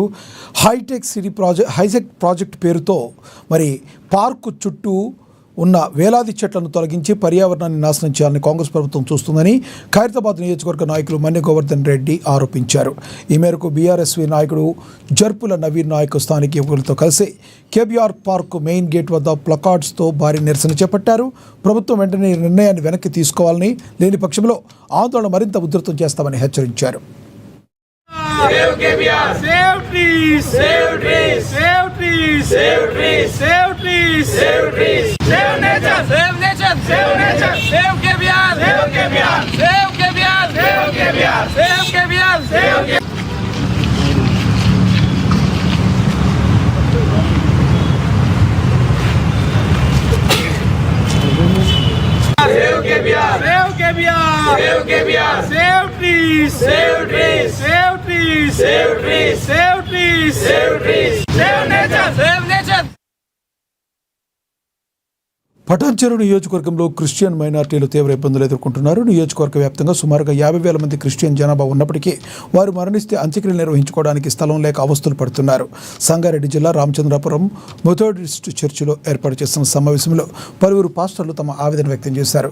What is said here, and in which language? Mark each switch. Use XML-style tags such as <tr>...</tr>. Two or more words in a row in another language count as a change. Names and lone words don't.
<en>hi-tech project</en> <te>పేరుతో మరి పార్కు చుట్టూ ఉన్న వేలాది చెట్లను తొలగించి పర్యావరణాన్ని నాశనం చేయాలని కాంగ్రెస్ ప్రభుత్వం చూస్తుందని ఖైరతాబాద్ నియోజకవర్గ నాయకులు మన్నె గోవర్ధన్ రెడ్డి ఆరోపించారు. ఈ మేరకు బీఆర్ఎస్వి నాయకుడు జర్పుల నవీన్ నాయక్ స్థానిక యువకులతో కలిసి కేబీఆర్ పార్క్</te> <en>main gate</en> <te>వద్ద ప్లకార్డ్స్తో భారీ నిరసన చేపట్టారు. ప్రభుత్వం వెంటనే నిర్ణయాన్ని వెనక్కి తీసుకోవాలని, లేని పక్షంలో ఆందోళన మరింత ఉధృతం చేస్తామని హెచ్చరించారు.</te> <en>Save KBR! Save trees! Save trees! Save trees! Save trees! Save trees! Save trees! Save nature! Save nature! Save nature! Save KBR! Save KBR! Save KBR! Save KBR! Save KBR! Save KBR! Save KBR! Save KBR! Save KBR! Save trees! Save trees! Save trees! Save trees! Save trees! Save trees! Save nature! Save nature!</en> <te>పటాన్చెరు నియోజకవర్గంలో</te> <en>Christian minorities</en> <te>తీవ్ర ఇబ్బందులు ఎదుర్కొంటున్నారు. నియోజకవర్గ వ్యాప్తంగా సుమారుగా 50,000 మంది క్రిస్టియన్ జనాభా ఉన్నప్పటికీ వారు మరణిస్తే అంత్యక్రియలు నిర్వహించుకోవడానికి స్థలం లేక అవస్థలు పడుతున్నారు. సంగారెడ్డి జిల్లా రామచంద్రాపురం</te> <en>Methodist church</en> <te>ఏర్పాటు చేసిన సమావేశంలో పలువురు పాస్టర్లు తమ ఆవేదన వ్యక్తం చేశారు.</te>